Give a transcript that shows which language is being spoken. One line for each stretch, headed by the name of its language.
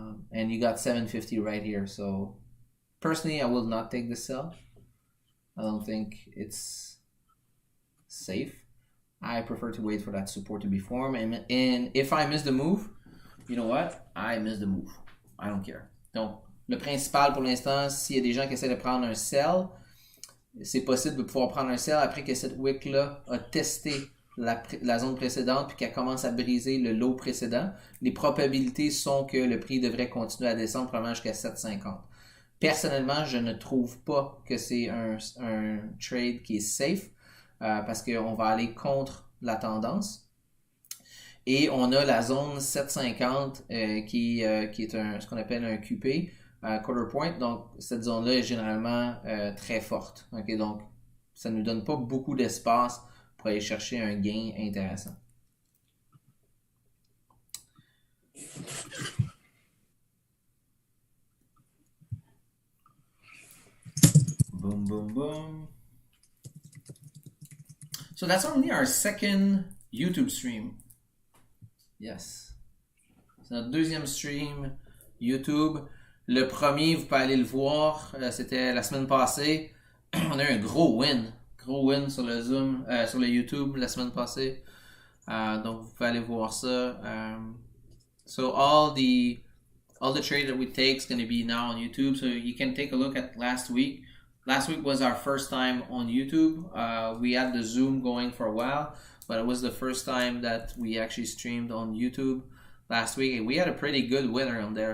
English: And you got 750 right here. So personally, I will not take the sell. I don't think it's safe. I prefer to wait for that support to be formed. And if I miss the move, you know what? I miss the move. I don't care.
French: Donc, le principal pour l'instant, s'il y a des gens qui essaient de prendre un sell, c'est possible de pouvoir prendre un sell après que cette wick-là a testé la zone précédente puis qu'elle commence à briser le low précédent. Les probabilités sont que le prix devrait continuer à descendre probablement jusqu'à 7,50. Personnellement, je ne trouve pas que c'est un trade qui est safe parce qu'on va aller contre la tendance. Et on a la zone 750 qui est ce qu'on appelle un QP, quarter point. Donc, cette zone-là est généralement très forte. Okay? Donc, ça ne nous donne pas beaucoup d'espace pour aller chercher un gain intéressant. Boom, boom, boom.
English: So that's only our second YouTube stream. Yes.
French: C'est notre deuxième stream YouTube. Le premier, vous pouvez aller le voir. C'était la semaine passée. On a eu un gros win. Gros win sur le Zoom, sur le YouTube la semaine passée. Donc, vous pouvez aller voir ça.
English: So all the trade that we take is going to be now on YouTube. So you can take a look at last week. Last week was our first time on YouTube. We had the Zoom going for a while, but it was the first time that we actually streamed on YouTube last week. And we had a pretty good winner on there.